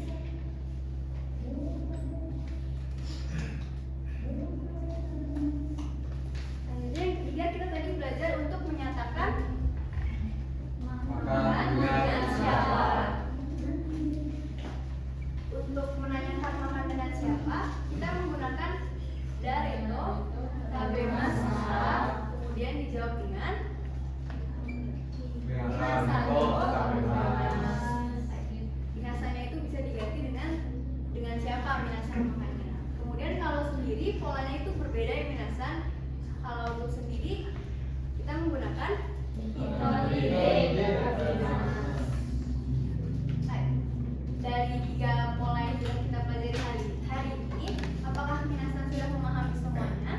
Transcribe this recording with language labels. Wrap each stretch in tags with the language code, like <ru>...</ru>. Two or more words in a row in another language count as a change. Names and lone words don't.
<id>Selanjutnya yang ketiga kita tadi belajar untuk menyatakan makan dengan siapa. Untuk menanyakan makan dengan siapa, kita menggunakan</id> <ja>誰と 食べます.</ja> <id>Kemudian dijawab dengan</id> <ja>みなさん と 食べます.</ja> <id>Minasanya itu bisa diganti dengan siapa minasan makanya. Kemudian kalau sendiri polanya itu berbeda ya minasan. Kalau untuk sendiri kita menggunakan dari 3 pola yang sudah kita pelajari hari ini, apakah minasan sudah memahami semuanya?</id>